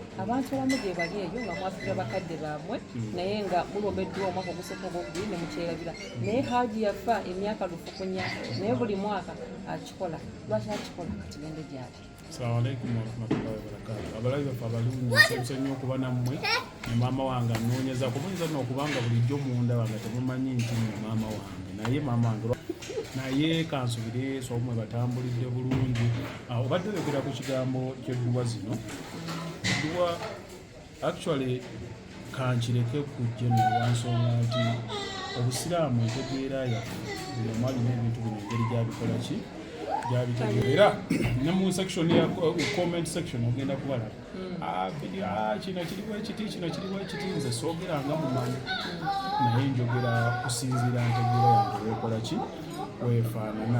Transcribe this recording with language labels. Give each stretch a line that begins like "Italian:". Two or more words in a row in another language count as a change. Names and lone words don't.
Ganda: Abantu abamu gye bali eyo nga mwafiira bakadde baabwe naye nga mulomba edduwa omwaka ogusooka ogwokubiri ne mukyerabira naye Haaji yafa emyaka lufukunya naye buli mwaka akikola. Lwaki akikola? Katugende gyali.
Arabic: السلام عليكم ورحمة الله وبركاته.
Ganda: Abalabi baffe abalungi nsanyuse nnyo okuba nammwe ne maama wange anoonyeza kuboneza n'okubanga bulijjo munda wange temumanyi nti maama wange naye maama wange naye kansubire somwe batambulidde bulungi. Obadde oyogera ku kigambo ky'edduwa zino. Edduwa actually kankireke ku general nsonga nti obusiraamu entegeera yaffe buli omu alina ebintu bino engeri gyabikola ki gyabitegeera ne mu section ya
English: comment section
Ganda: ogenda kubalaba kino kiriwo ekiti kino kiriwo ekiti nze soogeranga mu manyi naye njogera kusinziira ntegeera yange weekola ki weefaanana.